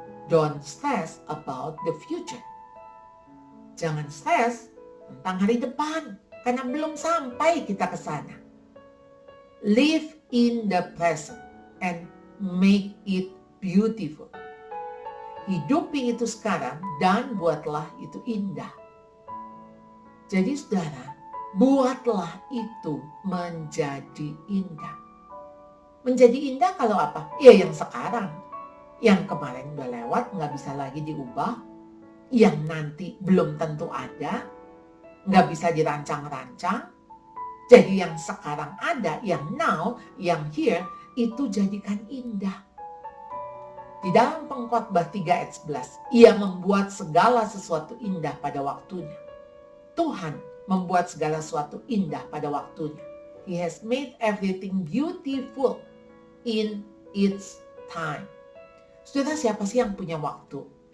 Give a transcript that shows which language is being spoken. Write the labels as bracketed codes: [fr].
[en] Don't stress about the future. [id] Jangan stres tentang hari depan. Karena belum sampai kita ke sana. [en] Live in the present and make it beautiful. [id] Hidupi itu sekarang dan buatlah itu indah. Jadi saudara, buatlah itu menjadi indah. Menjadi indah kalau apa? Ya yang sekarang. Yang kemarin udah lewat gak bisa lagi diubah. Yang nanti belum tentu ada. Gak bisa dirancang-rancang. Jadi yang sekarang ada, yang now, yang here, itu jadikan indah. Di dalam Pengkhotbah 3 ayat 11, ia membuat segala sesuatu indah pada waktunya. Tuhan membuat segala sesuatu indah pada waktunya. [en] He has made everything beautiful in its time. [id] Saudara, siapa sih yang punya waktu?